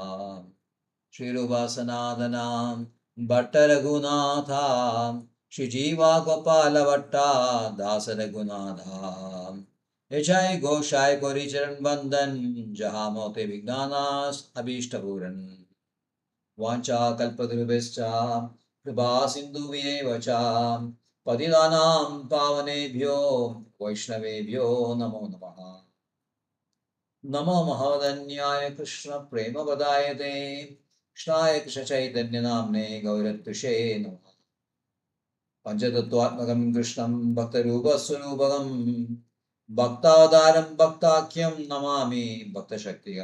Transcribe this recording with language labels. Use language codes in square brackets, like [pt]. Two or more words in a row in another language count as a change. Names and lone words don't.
[bn] শ্রীরূপসনাতনাং ভট্টরঘুনাথ শ্রীজীবা গোপালভট্ট দাসরঘুনাথ যজায় ঘোষায় কোরিচরণ বন্দন জহামোত্তে বিঘ্ননাস অভীষ্টপূরণ. [sa] വാഞ്ചാകൽപതരുഭ്യശ്ച കൃപാ സിന്ധുഭ്യേവ ച പതിതാനാം പാവനേഭ്യോ വൈഷ്ണവേഭ്യോ നമോ നമഃ. നമോ മഹോദന്യായ കൃഷ്ണ പ്രേമപദായതേ കൃഷ്ണായ കൃഷ്ണചൈതന്യനാമ്നേ ഗൗരത്വിഷേ നമഃ. പഞ്ചതത്വാത്മകം കൃഷ്ണം ഭക്തരൂപസ്വരൂപകം ഭക്താവതാരം ഭക്താഖ്യം നമാമി ഭക്തശക്തികം.